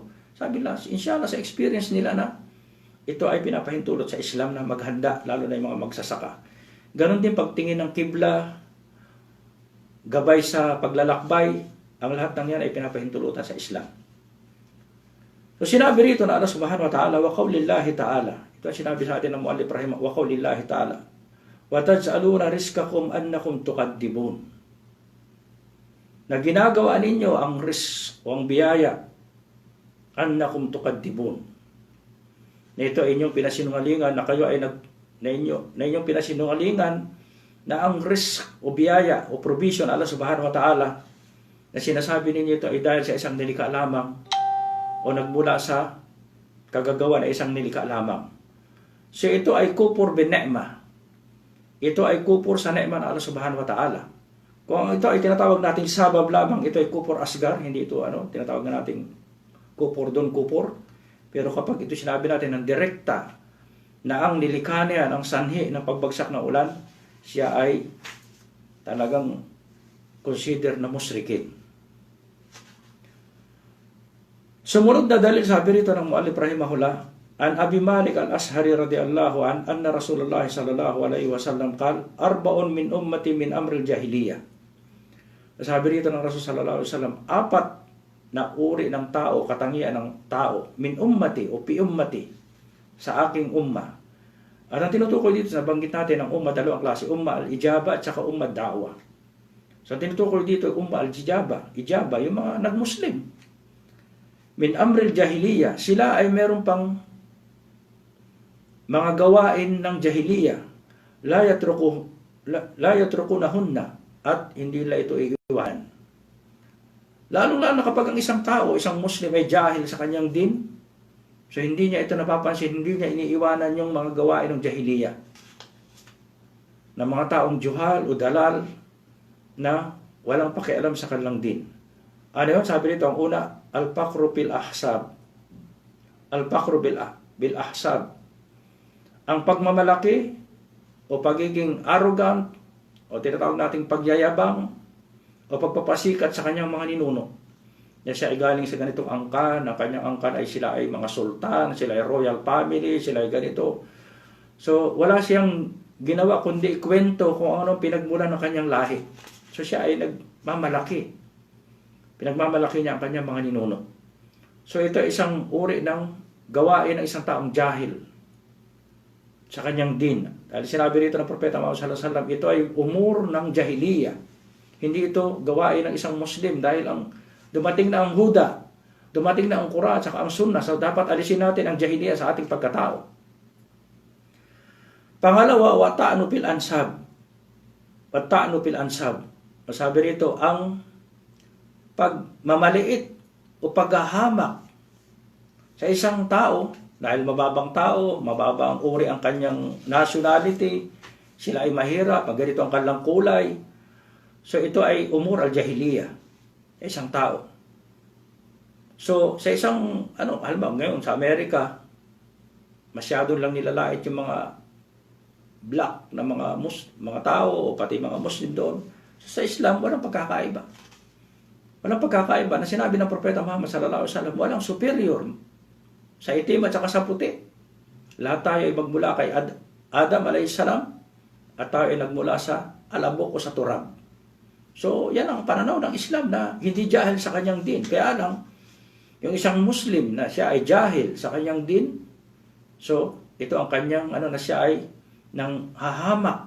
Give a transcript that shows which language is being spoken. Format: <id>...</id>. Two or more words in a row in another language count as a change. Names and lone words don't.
<tl>Sabi nila,</tl> <ar>إن شاء الله,</ar> <tl>sa experience nila na ito ay pinapahintulot sa Islam na maghanda, lalo na yung mga magsasaka. Ganon din pagtingin ng kibla, gabay sa paglalakbay, ang lahat ng yan ay pinapahintulutan sa Islam.</tl> <ar>So sinabi rito na الله سبحانه وتعالى، وقول الله تعالى.</ar> <tl>Ito ang sinabi sa atin ng</tl> <ar>المؤلف رحمه, وقول الله تعالى. وتجعلون رزقكم أنكم تكذبون.</ar> <tl>Na ginagawa ninyo ang risk o ang biyaya</tl> <ar>أنكم تكذبون.</ar> <tl>Na ito ay inyong pinasinungalingan na kayo ay na inyong pinasinungalingan na ang risk o biyaya o provision</tl> <ar>الله سبحانه وتعالى</ar> <tl>na sinasabi ninyo ito ay dahil sa isang nilikha lamang o nagmula sa kagagawa na isang nilikha lamang. So ito ay</tl> <ar>كفر بالنعمة.</ar> <tl>Ito ay kufur sa ni'mah ng</tl> <ar>الله سبحانه وتعالى.</ar> <tl>Kung ito ay tinatawag nating sabab lamang, ito ay</tl> <ar>كفر أصغر,</ar> <tl>hindi ito tinatawag na nating</tl> <ar>كفر دون كفر.</ar> <tl>Pero kapag ito sinabi natin ng direkta na ang nilikha niya, ang sanhi ng pagbagsak ng ulan, siya ay talagang consider na musrikin. Sumunod na dalil, sabi rito ng</tl> <ar>المؤلف رحمه الله، عن أبي مالك الأشعري رضي الله عن أن رسول الله صلى الله عليه وسلم قال أربع من أمتي من أمر الجاهلية.</ar> <tl>Sabi rito ng Rasul</tl> <ar>صلى الله عليه وسلم,</ar> <tl>apat na uri ng tao, katangian ng tao,</tl> <ar>من أمتي أو في أمتي,</ar> <tl>sa aking umma. At ang tinutukoy dito, nabanggit natin ang umma, dalawang klase,</tl> <ar>أمة الإجابة</ar> <tl>at saka</tl> <ar>أمة الدعوة.</ar> <tl>So ang tinutukoy dito,</tl> <ar>أمة الإجابة، إجابة,</ar> <tl>yung mga nag-Muslim.</tl> <ar>من أمر الجاهلية,</ar> <tl>sila ay meron pang mga gawain ng jahiliya,</tl> <ar>لا يتركونهن,</ar> <tl>at hindi nila ito iiwan. Lalo-lalo na kapag ang isang tao, isang Muslim ay jahil sa kanyang din, so hindi niya ito napapansin, hindi niya iniiwanan yung mga gawain ng jahiliya. Na mga taong juhal o dalal na walang pakialam sa kanilang din. Ano yun? Sabi nito, ang una,</tl> <ar>الفخر بالأحساب. الفخر بالأحساب.</ar> <tl>Ang pagmamalaki o pagiging arrogant o tinatawag nating pagyayabang o pagpapasikat sa kanyang mga ninuno. Na siya ay galing sa ganitong angkan, na kanyang angkan ay sila ay mga sultan, sila ay royal family, sila ay ganito. So wala siyang ginawa kundi kwento kung anong pinagmulan ng kanyang lahi. So siya ay nagmamalaki. Pinagmamalaki niya ang kanyang mga ninuno. So ito ay isang uri ng gawain ng isang taong jahil sa kanyang din. Dahil sinabi rito ng Propeta Muhammad</tl> <ar>صلى الله عليه وسلم,</ar> <tl>ito ay umur ng jahiliya. Hindi ito gawain ng isang Muslim dahil dumating na ang Huda, dumating na ang Quran, saka ang Sunnah. So dapat alisin natin ang jahiliya sa ating pagkatao. Pangalawa,</tl> <ar>والطعن في الأنساب. والطعن في الأنساب.</ar> <tl>Masabi rito, ang pagmamaliit o paghahamak sa isang tao, dahil mababang tao, mababang uri ang kanyang nationality, sila ay mahirap, pag ganito ang kanilang kulay. So ito ay</tl> <ar>أمور الجاهلية,</ar> <tl>isang tao. So sa isang, halimbawa ngayon sa Amerika, masyado lang nilalait yung mga black na mga tao, o pati mga Muslim doon. So, sa Islam, walang pagkakaiba. Walang pagkakaiba na sinabi ng Propeta Muhammad</tl> <ar>صلى الله عليه وسلم,</ar> <tl>walang superior sa itim at saka sa puti. Lahat tayo ay magmula kay Adam</tl> <ar>عليه السلام</ar> <tl>at tayo ay nagmula sa alabok o sa turab. So, yan ang pananaw ng Islam na hindi jahil sa kanyang din. Kaya lang, yung isang Muslim na siya ay jahil sa kanyang din, so, ito ang kanyang, na siya ay nang hahamak.</tl>